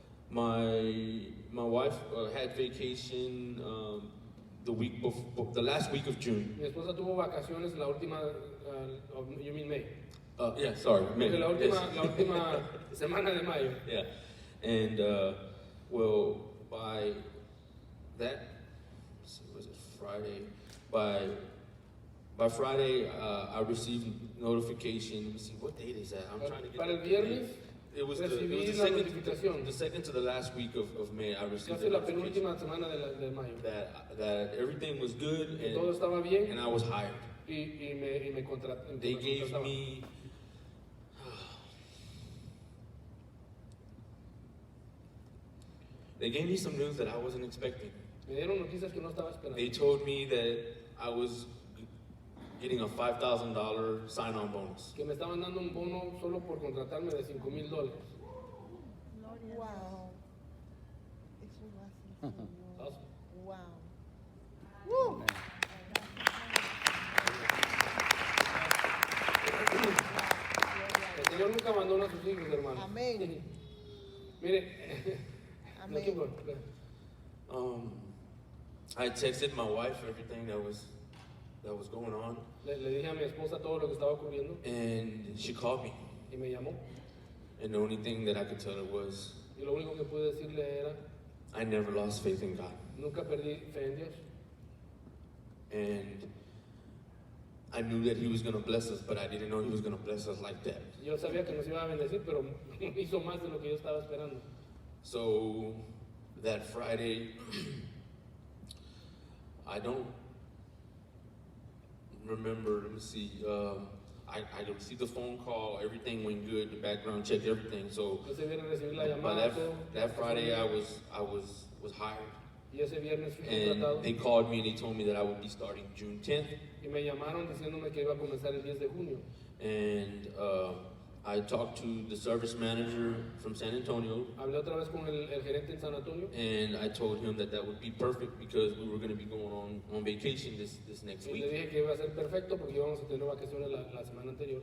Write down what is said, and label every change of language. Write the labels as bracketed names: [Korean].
[English] My wife had vacation the last week of June. [Spanish] Mi esposa tuvo vacaciones la última, [English] you mean May? Yeah, sorry, May. [Spanish] La última semana de mayo. [English] Yeah, and well, by that, was it Friday? By Friday, I received notification. Let me see, what date is that? I'm trying to get. [Spanish] Para el viernes. [English] It was the second to the last week of May. I received [Spanish] la penúltima semana de mayo. [English] That everything was good and [Spanish] todo estaba bien. [English] And I was hired. [Spanish] Y me contrataron. [English] They gave me. They gave me some news that I wasn't expecting. [Spanish] Me dieron noticias que no estaba esperando. [English] They told me that I was getting a $5,000 sign-on bonus. [Spanish] Que me estaban dando un bono solo por contratarme de $5,000. Wow. Eso lo hace. [English] Awesome. Wow. Woo. [Spanish] El Señor nunca abandona a sus hijos, hermano. Amén. Mire, no, [English] keep going. I texted my wife everything that was going on. [Spanish] Le dije a mi esposa todo lo que estaba ocurriendo. [English] And she called me. [Spanish] Y me llamó. [English] And the only thing that I could tell her was, [Spanish] Y lo único que pude decirle era, [English] I never lost faith in God. [Spanish] nunca perdí fe en Dios. [English] And I knew that He was going to bless us, but I didn't know He was going to bless us like that. [Spanish] Yo sabía que nos iba a bendecir, pero hizo más de lo que yo estaba esperando. [English] So that Friday, I don't remember, let me see, I received a phone call, everything went good, the background check, everything. So [Spanish] Ese viernes recibí la [English] by [Spanish] llamada. [English] that Friday, I was hired. [Spanish] Y ese viernes fui [English] And [Spanish] contratado. [English] they called me and they told me that I would be starting June 10th. [Spanish] Y me llamaron diciéndome que iba a comenzar el 10 de junio. [English] And I talked to the service manager from San Antonio, [Spanish] Hablé otra vez con el gerente en San Antonio [English] and I told him that that would be perfect because we were going to be going on vacation this next [Spanish] y le [English] week. [Spanish] dije que iba a ser perfecto porque íbamos a tener vacaciones la semana anterior.